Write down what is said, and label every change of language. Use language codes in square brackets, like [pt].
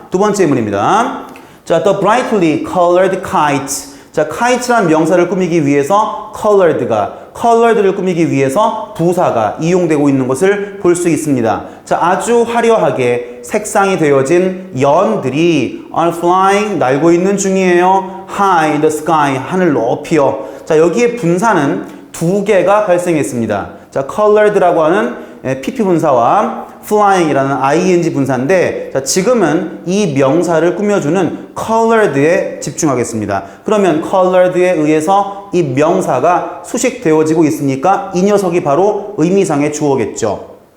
[ko] 두 번째 문입니다. 자, [en] the brightly colored kite. [ko] 자, kite라는 명사를 꾸미기 위해서 colored를 꾸미기 위해서 부사가 이용되고 있는 것을 볼 수 있습니다. 자, 아주 화려하게 색상이 되어진 연들이 [en] are flying, [ko] 날고 있는 중이에요. [en] high in the sky, [ko] 하늘 높이요. 자, 여기에 분사는 두 개가 발생했습니다. 자, colored라고 하는 PP 분사와 flying이라는 ing 분사인데, 자, 지금은 이 명사를 꾸며주는 colored에 집중하겠습니다. 그러면 colored에 의해서 이 명사가 수식되어지고 있으니까 이 녀석이 바로 의미상의 주어겠죠.